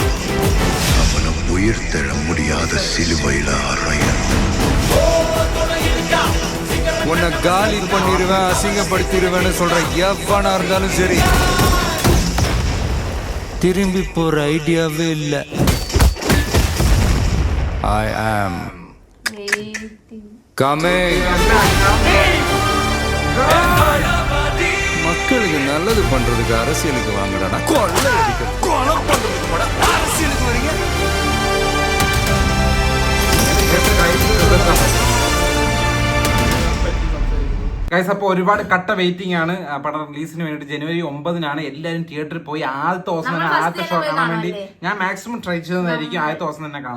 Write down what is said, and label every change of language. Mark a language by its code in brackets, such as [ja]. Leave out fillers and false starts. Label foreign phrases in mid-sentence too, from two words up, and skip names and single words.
[ta] அவனை உயிர் தெழ முடியாத சிலுவையில அறையன். உன்னை காலி பண்ணிடுவேன், அசிங்கப்படுத்திடுவேன்னு சொல்ற எவனா இருந்தாலும் சரி, திரும்பி போற ஐடியாவே இல்லை. [en] I am coming. [ta] மக்களுக்கு நல்லது பண்றதுக்கு அரசியலுக்கு வாங்கடா. கொலை பண்றதுக்கு அரசியலுக்கு வரீங்க. [ml] ഗൈസ്, അപ്പോൾ ഒരുപാട് കട്ട വെയിറ്റിംഗ് ആണ് പടം റിലീസിന് വേണ്ടിയിട്ട്. ജനുവരി 9-നാണ് എല്ലാവരും തിയേറ്ററിൽ പോയി ആദ്യത്തെ ദിവസം തന്നെ ആദ്യത്തെ ഷോ കാണാൻ വേണ്ടി ഞാൻ [en] maximum try [ml] ചെയ്തതായിരിക്കും ആദ്യത്തെ ദിവസം തന്നെ കാണാൻ.